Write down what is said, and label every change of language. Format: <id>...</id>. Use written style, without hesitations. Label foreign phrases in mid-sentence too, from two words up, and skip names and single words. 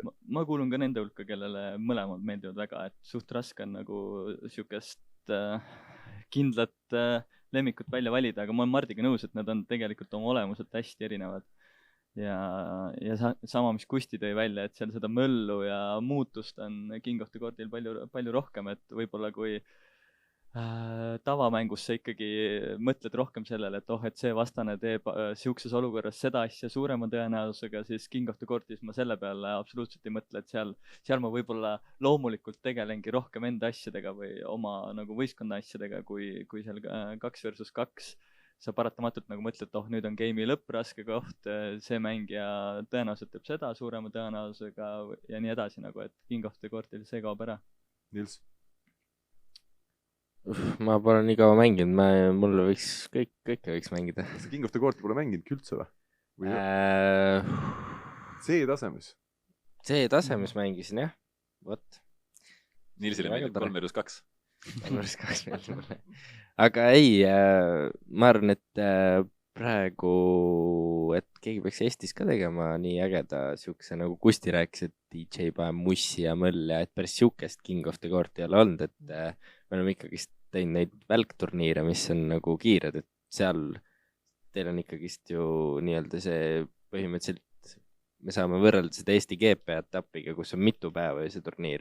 <et>Ma kuulun ka nende hulka, kellele mõlemad meeldivad väga, et suht raske on nagu siukest kindlat lemmikut välja valida, aga ma olen Mardiga nõus, et nad on tegelikult oma olemuselt hästi erinevad. Ja sama, mis Kusti tõi välja, et seal seda möllu ja muutust on King of the Courtil palju rohkem, et võib-olla kui tavamängus sa ikkagi mõtled rohkem sellele, et et see vastane teeb siukses olukorras seda asja suurema tõenäosusega, siis</et> <en>King of the Courtis</en> <et>ma selle peale absoluutselt ei mõtle, et seal ma võib-olla loomulikult tegelengi rohkem enda asjadega või oma nagu võistkonna asjadega, kui seal</et> <en>2 versus 2</en> <et>sa paratamatult nagu mõtled, et nüüd on game'i lõpp, raske koht, see mängija tõenäoliselt teeb seda suurema tõenäosusega ja nii edasi, nagu et King of the Courtil see kaob ära. Nils? Ma pole nii kaua mänginud, mulle võiks kõike võiks mängida. King of the Courti pole mänginud üldse või? C-tasemes? C-tasemes mängisin, jah. Vot. Nilsile mängib</et> <en>3 versus 2. 3 versus 2</en> <et>mängib mulle. Aga ei, ma arvan, et praegu, et keegi peaks Eestis ka tegema nii ägeda siukse, nagu Kusti rääkis, et DJ paneb mussi ja möll ja et päris siukest King of the Court ei ole olnud, et me oleme ikkagist teinud neid välkturniire, mis on nagu kiired, et seal teil on ikkagist ju nii-öelda see põhimõtteliselt, me saame võrrelda seda Eesti GP-etapiga, kus on mitu päeva ja see turniir.</et>